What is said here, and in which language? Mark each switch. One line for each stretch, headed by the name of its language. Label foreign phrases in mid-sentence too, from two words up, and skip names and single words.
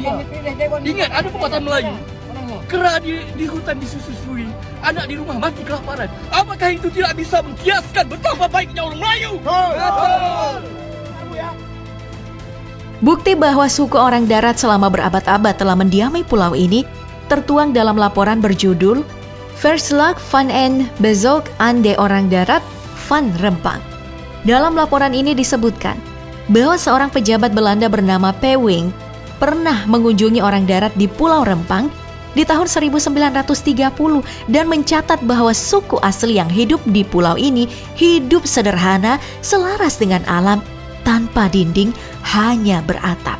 Indonesian: Ingat, ada pepatah Melayu, kera di hutan disusui, anak di rumah mati kelaparan. Apakah itu tidak bisa mengkiaskan betapa baiknya orang Melayu? Bukti bahwa suku orang darat selama berabad-abad telah mendiami pulau ini tertuang dalam laporan berjudul Verslag van en Bezoek aan de Orang Darat van Rempang. Dalam laporan ini disebutkan bahwa seorang pejabat Belanda bernama Pewing pernah mengunjungi orang darat di Pulau Rempang di tahun 1930 dan mencatat bahwa suku asli yang hidup di pulau ini hidup sederhana, selaras dengan alam, tanpa dinding, hanya beratap.